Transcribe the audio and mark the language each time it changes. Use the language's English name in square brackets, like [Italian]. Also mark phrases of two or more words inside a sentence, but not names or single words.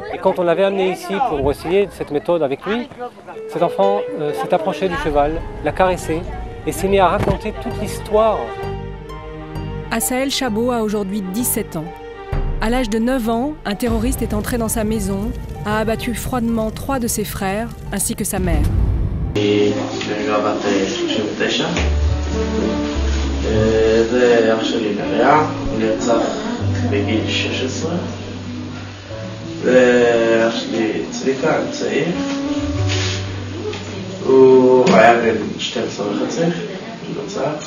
[French] Et quand on l'avait amené ici pour essayer cette méthode avec lui, cet enfant s'est approché du cheval, l'a caressé et s'est mis à raconter toute l'histoire. Assaël Chabot a aujourd'hui 17 ans. À l'âge de 9 ans, un terroriste est entré dans sa maison, a abattu froidement 3 de ses frères ainsi que sa mère. [Hebrew] זה אח שלי נריה, הוא נרצח בגיל 16. ואח שלי צביקה, צעיר. הוא היה בן 12 וחצי, הוא נרצח.